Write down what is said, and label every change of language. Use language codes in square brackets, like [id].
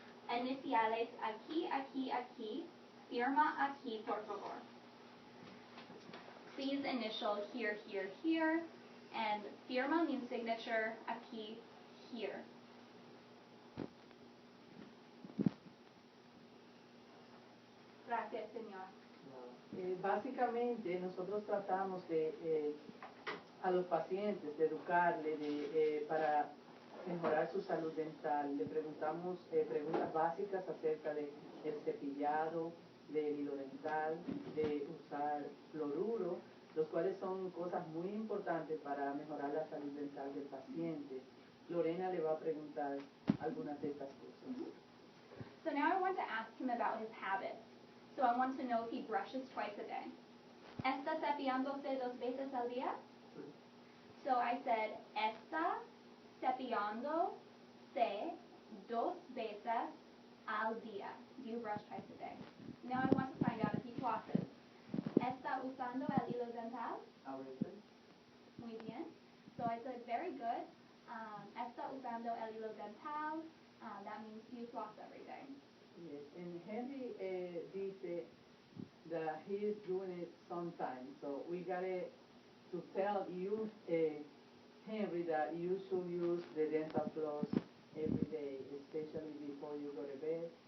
[es] Iniciales aquí, aquí, aquí. Firma aquí, por favor. [en] Please initial here, here, here. And firma means signature, aquí, here. [es] Gracias, señor. Básicamente nosotros tratamos de a los pacientes de educarle para mejorar su salud dental. Le preguntamos preguntas básicas acerca del cepillado, del hilo dental, de usar fluoruro, los cuales son cosas muy importantes para mejorar la salud dental del paciente. Lorena le va a preguntar algunas de estas cosas. [en] So now I want to ask him about his habits. So I want to know if he brushes twice a day. [es] ¿Está cepillándose 2 veces al día? [en] So I said, [es] ¿está cepillándose 2 veces al día? [en] Do you brush twice a day? Now I want to find out if he flosses. [es] ¿Está usando el hilo dental? A veces. Muy bien. [en] So I said, very good. [es] ¿Está usando el hilo dental? [en] That means you floss every day. Yes, and Henry dice that he is doing it sometimes. So we got to tell you, Henry, that you should use the dental floss every day, especially before you go to bed.